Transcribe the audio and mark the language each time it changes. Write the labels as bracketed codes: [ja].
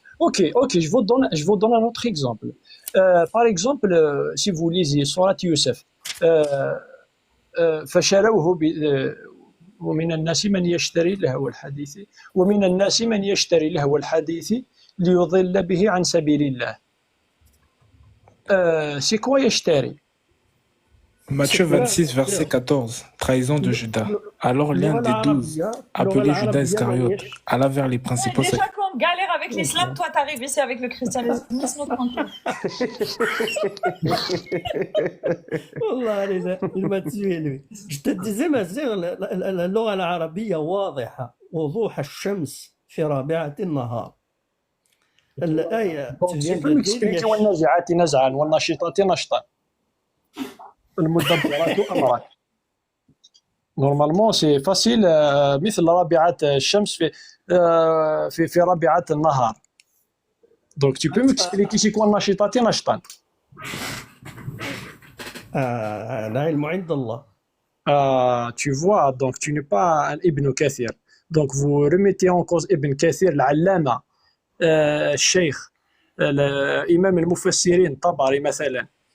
[fr] Ok, je vous donne un autre exemple. Par exemple, si vous lisez Surat Youssef, [ar] فشروه ومن الناس من يشتري لهو الحديث ومن الناس من يشتري لهو الحديث ليضل به عن سبيل الله. [fr] C'est quoi يشتري? Matthieu 26, verset 14, trahison de Judas. Alors l'un des 12, appelé Judas Iscariote, alla vers les principaux Déjà qu'on galère avec l'islam, toi t'arrives ici avec le christianisme. Laisse-nous tranquille. والله il m'a tué lui. Je te disais [ar] مازيغ اللغة العربية واضحة وضوح الشمس في رابعة النهار. الآية [fr] Tu peux m'expliquer [ar] والنازعات نزعا والناشطات نشطا المدبرات أمرا. [fr] Normalement c'est facile [ar] مثل رابعة الشمس في رابعة النهار. [fr] Donc tu peux m'expliquer c'est quoi [ar] الناشطات نشطا. العلم عند الله. [fr] Tu vois, donc tu n'es pas un Ibn Kathir. Donc vous remettez en cause Ibn Kathir, l'allama, الشيخ, l'imam al-Mufassirin, Tabari, مثلا.